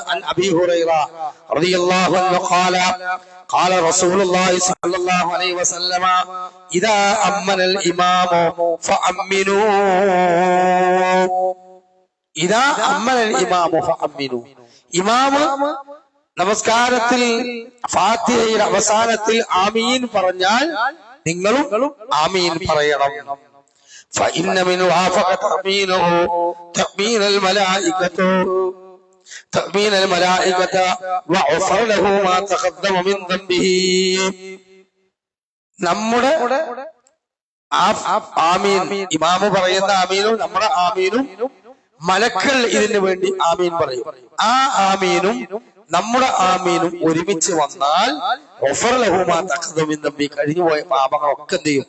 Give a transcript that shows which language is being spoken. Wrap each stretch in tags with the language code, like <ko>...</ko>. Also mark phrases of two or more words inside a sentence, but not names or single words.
<ar>عن أبي هريرة رضي الله عنه قال رسول الله صلى الله عليه وسلم إذا أمن الإمام فأمنوا، إذا أمن الإمام فأمنوا,</ar> <ml>ഇമാമ് നമസ്കാരത്തിൽ ഫാത്തിഹയുടെ അവസാനത്തിൽ ആമീൻ പറഞ്ഞാൽ നിങ്ങളും ആമീൻ പറയണം.</ml> <ar>فإن من وافق تأمينه تأمين الملائكة وغفر له ما تقدم من ذنبه.</ar> <ml>നമ്മുടെ ആമീൻ, ഇമാമ് പറയുന്ന ആമീനും നമ്മുടെ ആമീനും മലക്കൾ ഇതിനു വേണ്ടി ആമീൻ പറയും. ആ ആമീനും നമ്മുടെ ആമീനും ഒരുമിച്ച് വന്നാൽ കഴിഞ്ഞുപോയ പാപങ്ങളൊക്കെ എന്ത് ചെയ്യും?</ml>